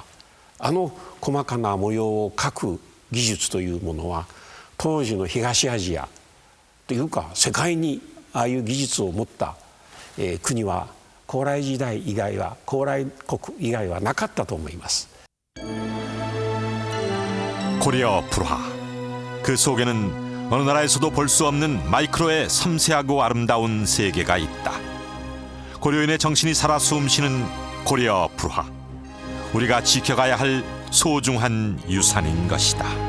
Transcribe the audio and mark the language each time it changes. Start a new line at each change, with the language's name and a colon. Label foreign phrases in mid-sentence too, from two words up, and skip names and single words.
Japanese: 細かな模様を描く技術というものは当時の東アジアというか世界にああいう技術を持った、国は高麗時代以外は高麗国以外はなかったと思います。
Korean: 고려 불화. 그 속에는 어느 나라에서도 볼 수 없는 마이크로의 섬세하고 아름다운 세계가 있다. 고려인의 정신이 살아 숨쉬는 고려 불화. 우리가 지켜가야 할 소중한 유산인 것이다.